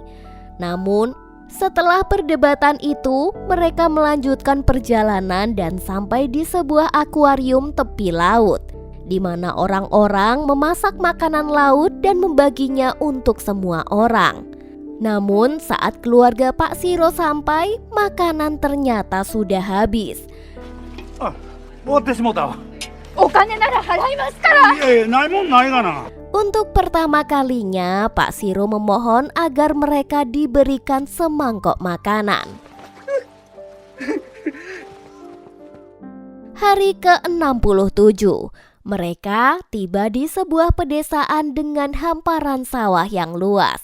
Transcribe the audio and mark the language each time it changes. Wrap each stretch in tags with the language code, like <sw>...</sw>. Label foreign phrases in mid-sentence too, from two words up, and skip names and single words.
<id>Namun, setelah perdebatan itu, mereka melanjutkan perjalanan dan sampai di sebuah akuarium tepi laut, di mana orang-orang memasak makanan laut dan membaginya untuk semua orang. Namun, saat keluarga Pak Shiro sampai, makanan ternyata sudah habis.</id> <ja>終わってしもうたわ。お金なら払いますから。いやいや、ないもんないがな。</ja> <id>Untuk pertama kalinya, Pak Shiro memohon agar mereka diberikan semangkok makanan. Hari ke-67, mereka tiba di sebuah pedesaan dengan hamparan sawah yang luas.</id>